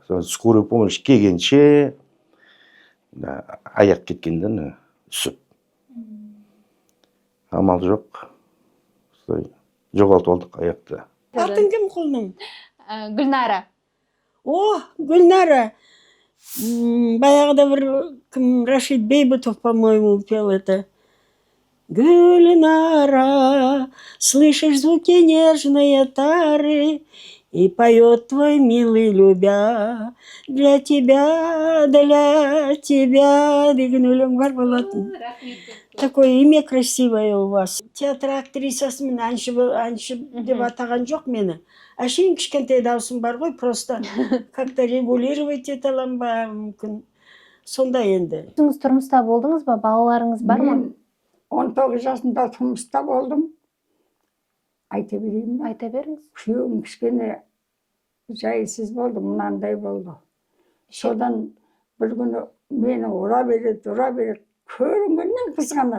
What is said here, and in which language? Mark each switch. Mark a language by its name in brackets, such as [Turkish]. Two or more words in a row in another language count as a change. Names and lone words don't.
[Russian] Скорый помощь [Kazakh] келгенше аяқ кеткенде үсіп. Амал жоқ. Жоғалтып алдық аяқты. Атын кім құлным? Гүлнара. О, Гүлнара. Баяғыда бір кім Рашид Бейбутов, [Russian] по-моему, пел это. Гүлнара, слышишь звуки нежные тары, и поет твой милый любя, для тебя [Kazakh] деген өлең бар болатын. [Russian] Такое имя красивое у вас. [Kazakh] Театр актрисасымен әнші деп атаған жоқ мені. Әшейін кішкентай даусым бар ғой, [Russian] просто как-то регулировать [Kazakh] ете алам ба, мүмкін. Сонда енді. Сіз тұрмыста болдыңыз ба? Балаларыңыз бар ма? Мен 19 жасында тұрмыста болдым. Айта берейін ба? Айта беріңіз. Күйеуім кішкене жайсыз болды, мынандай болды. Содан бір күні мені ұра береді, көрінгеннен қызғанады.